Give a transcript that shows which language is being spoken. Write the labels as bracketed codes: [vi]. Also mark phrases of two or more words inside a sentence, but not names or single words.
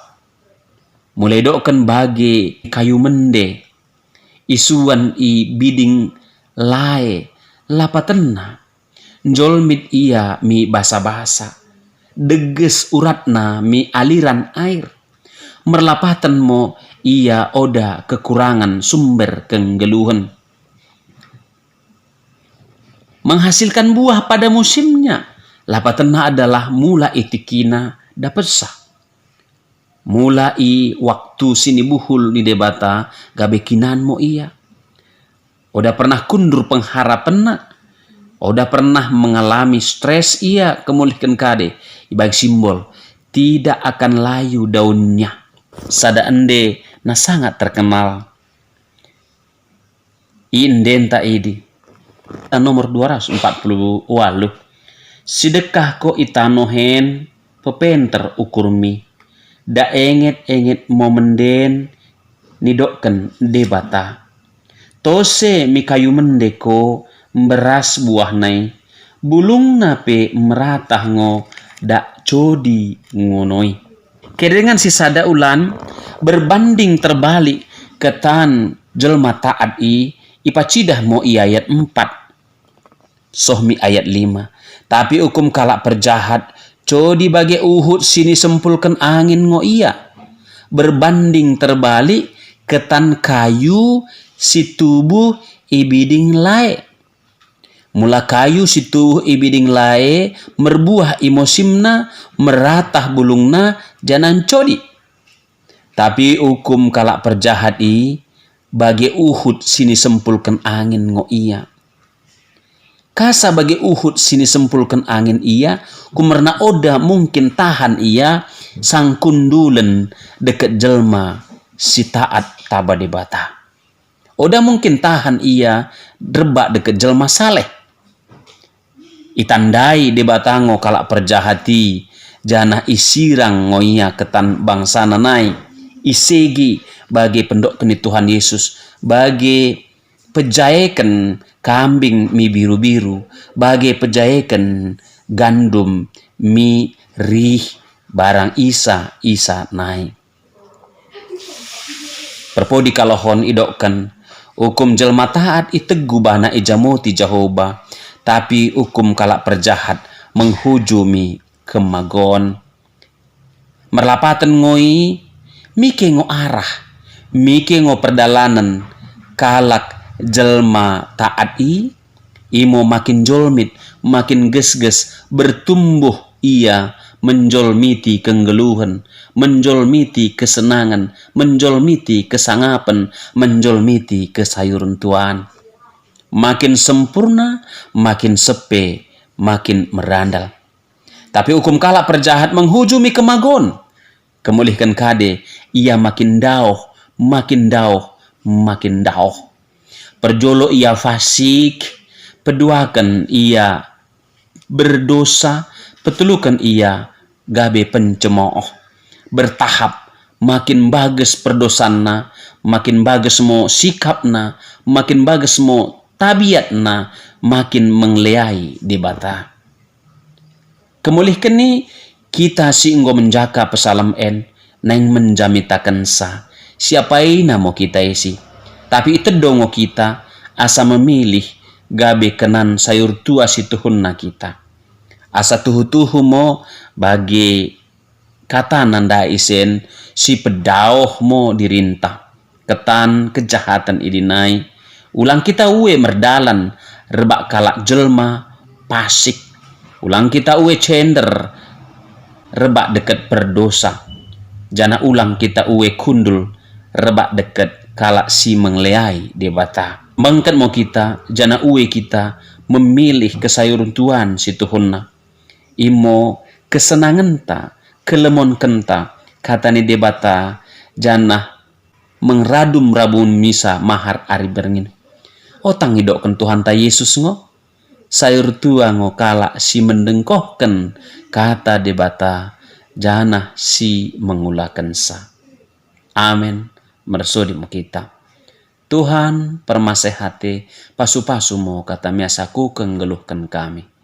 [btd] Mulai doken bagi kayu mende. Isuan i biding lae. Lapatenna. Njolmit ia mi basa-basa. Deges uratna mi [id] aliran air. [btd] Merlapatan mo ia oda [id] kekurangan sumber [btd] kenggeluhan. [id] Menghasilkan buah pada musimnya. [btd] Lapatenna adalah mula itikina dapat sah. Mulai waktu sini buhul ni debata gabe kinan mo iya. Oda pernah kundur pengharapan. Oda pernah [id] mengalami stres [btd] ia kemulihkan kade. [id] Ibag simbol tidak akan layu daunnya. [btd] Sada ende na [id] sangat terkenal. [btd] Indenta idi. nomor 248. Sedekah ko itanohen pepenter ukurmi. Da enget momenden nidokken debata. Tose mi kayu mendeko beras buah nai. Bulung nape meratah ngo dak codi ngonoi. Kedengan si sada ulan [id] berbanding terbalik [btd] ketan jelma taat ipacidah mo ayat 4. Sohmi ayat 5. Tapi hukum kalak perjahat codi bagi Uhud sini sempulkan angin ngo iya. [id] Berbanding terbalik [btd] ketan kayu si tubuh ibiding lae. Mula kayu si tubuh ibiding lae merbuah imosimna meratah bulungna janan codi. Tapi hukum kalak perjahat bagi Uhud sini sempulkan angin ngo iya. Kasa bagi Uhud sini sempulkan angin iya, kumerna oda mungkin tahan iya sang kundulen deket jelma si taat taba debata. Oda mungkin tahan iya drebak deket jelma saleh. Itandai debata ngo kalak perjahati jana isirang ngo iya ketan bangsa nanai. Isegi bagi pendok keni Tuhan Yesus, bagi pejayakan kambing mi biru-biru, bagi pejayakan gandum mi rih barang isa naik. Perpodi kalohon idokkan hukum jelma taat itegu bana ijamoti Jehovah, tapi hukum kalak perjahat menghujumi kemagon. Merlapatan ngoi mike ngo arah, mike ngo perdalanan kalak jelma taat imo makin jolmit, makin ges-ges bertumbuh ia menjolmiti kenggeluhan, menjolmiti kesenangan, menjolmiti kesangapan, menjolmiti kesayuran Tuhan. [id] Makin sempurna, [btd] makin sepe, makin merandal. Tapi hukum kalak perjahat menghujumi kemagon. Kemulihkan kade, ia makin dauh, makin dauh, makin dauh. Perjolo ia fasik, peduakan ia berdosa, petulukan ia gabe pencemooh. Bertahap, makin bagus perdosanna, makin bagus mo sikapna, makin bagus mo tabiatna, makin mengleai debata. Kemulihkan ni kita si enggo menjaka pesalam neng menjamitakan sa. Siapai namo kita isi. Tapi itu dongo kita asa memilih gabe kenan sayur tua si tuhunna kita. Asa tuhu-tuhu mo bagi kata nanda isen si pedauh mo dirintah. Ketan kejahatan idinai. Ulang kita uwe merdalan rebak kalak jelma pasik. Ulang kita uwe cender rebak deket berdosa. Jana ulang kita uwe kundul rebak deket kalak si mengleai debata. Bangkat mau kita jana uwe kita memilih kesayuran Tuhan si Tuhunna. Imo kesenangan ta, kelemon kenta kata ni debata jana mengradum rabun misa mahar ari berngin. Otang hidokkan Tuhan ta Yesus ngo. Sayur tua ngo kalak si mendengkohkan kata debata jana si mengulakan sa. Amin. Mersodi mo kita. Tuhan permasehati pasu-pasu mo kata miasaku kenggeluhkan kami.